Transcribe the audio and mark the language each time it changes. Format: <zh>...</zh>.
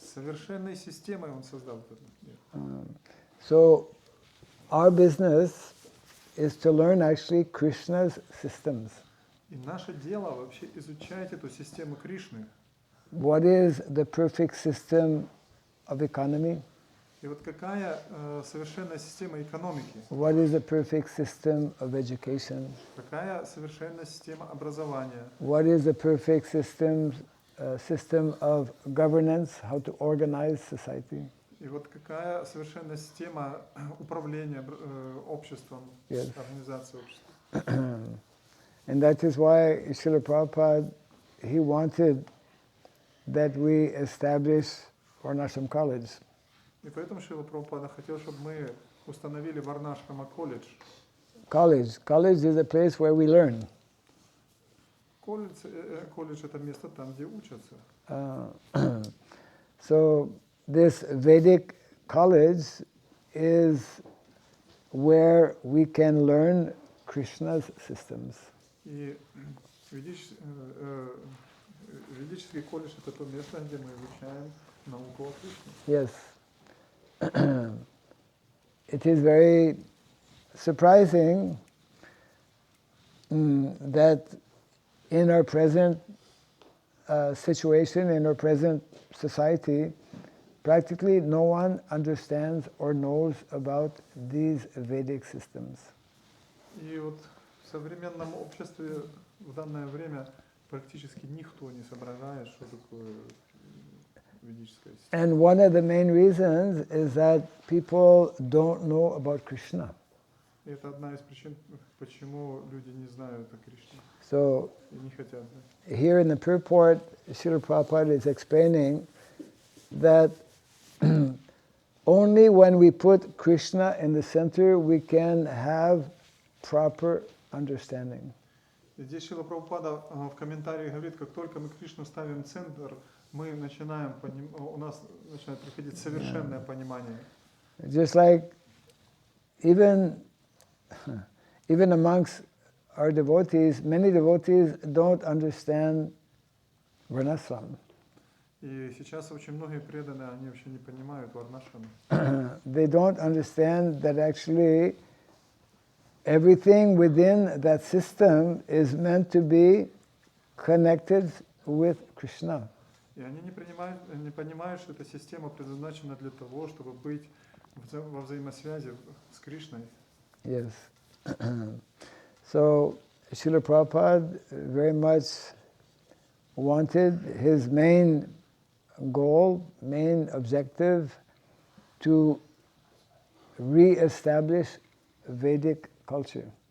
<ru>совершенной системой он создал этот мир.</ru> <en>So our business is to learn actually Krishna's systems.</en> <ru>И наше дело вообще изучать эту систему Кришны.</ru> <en>What is the perfect system of economy?</en> <ru>И вот какая совершенная система экономики?</ru> <en>What is the perfect system of education?</en> <ru>Какая совершенная система образования?</ru> <en>What is the perfect system of governance? How to organize society?</en> <ru>И вот какая совершенная система управления обществом,</ru> <en>Yes.</en> <ru>организации общества?</ru> <en>And that is why Srila Prabhupada, he wanted that we establish Varnashram College.</en> <ru>И поэтому Шрила Прабхупада хотел, чтобы мы установили Варнашрама колледж.</ru> <en>College is a place where we learn.</en> <ru>Колледж это место там, где учатся.</ru> <en>So this Vedic college is where we can learn Krishna's systems.</en> <ru>И ведический колледж это то место, где мы изучаем науку о Кришне.</ru> <en>Yes. It is very surprising that in our present situation, in our present society, practically no one understands or knows about these Vedic systems.</en> <ru>И вот в современном обществе в данное время практически никто не соображает, что такое ведическая система.</ru> <en>And one of the main reasons is that people don't know about Krishna.</en> <ru>И это одна из причин, почему люди не знают о Кришне</ru> <en>So</en> <ru>и не хотят знать.</ru> <en>here in the purport, Srila Prabhupada is explaining that only when we put Krishna in the center, we can have proper understanding.</en> <ru>И здесь Шрила Прабхупада в комментарии говорит, как только мы Кришну ставим в центр, мы начинаем у нас начинает приходить совершенное понимание.</ru> <en>Just like even amongst our devotees, many devotees don't understand Varnashram.</en> <ru>И сейчас очень многие преданные, они вообще не понимают Варнашрама.</ru> <en>They don't understand that actually everything within that system is meant to be connected with Krishna.</en> <ru>И они не понимают, что эта система предназначена для того, чтобы быть во взаимосвязи с Кришной.</ru> <en>Yes. So Srila Prabhupada very much wanted his main goal, main objective, to re-establish Vedic culture.</en>